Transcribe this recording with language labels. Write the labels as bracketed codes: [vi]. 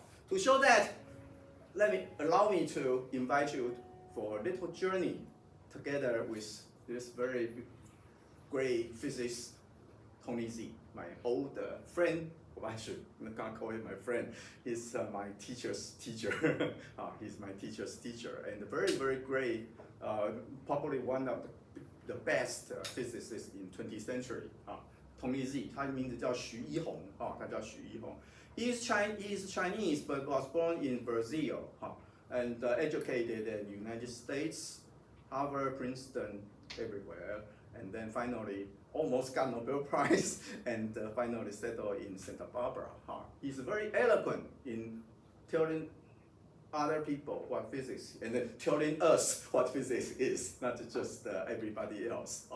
[en] To show that, allow me to invite you for a little journey together with this very great physicist, Tony Z, my old friend. I should not call him my friend. He's my teacher's teacher. He's my teacher's teacher, and very, very great, probably one of the best physicists in 20th century. [zh] Tony Z, 他的名字叫徐一鸿，他叫徐一鸿。 [en] He is Chinese, but was born in Brazil, and educated in the United States, Harvard, Princeton, everywhere, and then finally almost got Nobel Prize, and finally settled in Santa Barbara. He's very eloquent in telling other people what physics, and then telling us what physics is, not just everybody else.